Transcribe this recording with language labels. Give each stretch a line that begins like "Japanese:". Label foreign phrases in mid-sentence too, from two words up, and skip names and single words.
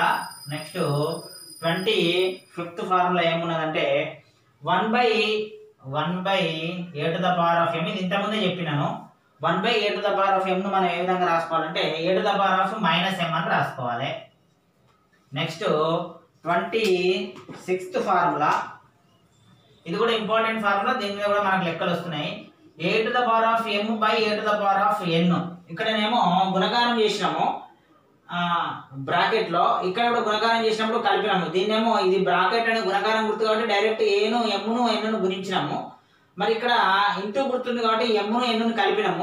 English: next 25th formula
Telugu: ఏమున్నదంటే 1/a⁻m. ఇది ఇంతకుముందే చెప్పినాను. 1/a⁻m ను మనం ఏ విధంగా రాసుకోవాలంటే a⁻−m అని రాసుకోవాలి.
English: next 26th formula.
Telugu: ఇది కూడా
English: important formula.
Telugu: దీని మీద కూడా మనకు లెక్కలు వస్తున్నాయి. a⁻m/a⁻n. ఇక్కడనేమో గుణకారం చేసినాము బ్రాకెట్ లో, ఇక్కడ కూడా గుణకారం చేసినప్పుడు కలిపినాము. దీన్నేమో ఇది బ్రాకెట్ అనే గుణకారం గుర్తు కాబట్టి డైరెక్ట్ ఏను ఎమ్ను ఎన్ను గుణించినాము. మరి ఇక్కడ ఇంటూ గుర్తుంది కాబట్టి ఎమ్ను ఎన్ను కలిపినాము.